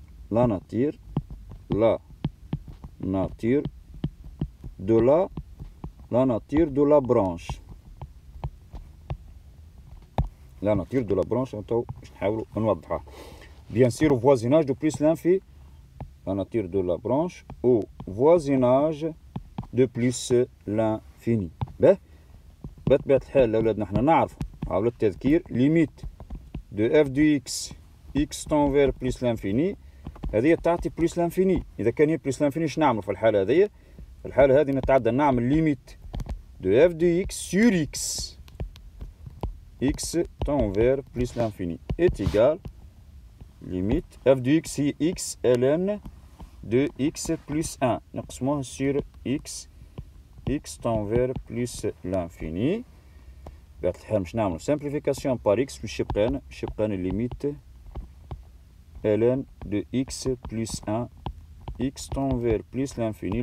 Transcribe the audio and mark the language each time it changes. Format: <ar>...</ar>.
<fr>La nature de la branche. La nature de la branche</fr> <ar>باش نحاولوا نوضحها.</ar> <fr>Bien sûr au voisinage de plus l'infini. La nature de la branche au voisinage de plus l'infini.</fr> <ar>بطبيعة الحال الأولاد نحن نعرفوا عاود التذكير ليميت دو اف دو اكس اكس تنفير بلس لانفيني هذه تعطي بلس لانفيني. إذا كان هي بلس لانفيني اش نعمل في الحالة هذه؟ في الحالة هذه نتعدى نعمل ليميت دو اف دو اكس سور اكس</ar> <fr>x tend vers plus l'infini est égal limite f de x</fr> <ar>هي x ln de x plus 1 نقسموها</ar> <fr>sur x tend vers plus l'infini.</fr> <ar>بطبيعة الحال باش نعملو</ar> <fr>simplification par x</fr> <ar>باش يبقى لنا</ar> <fr>limite ln de x plus 1 x tend vers plus l'infini.</fr>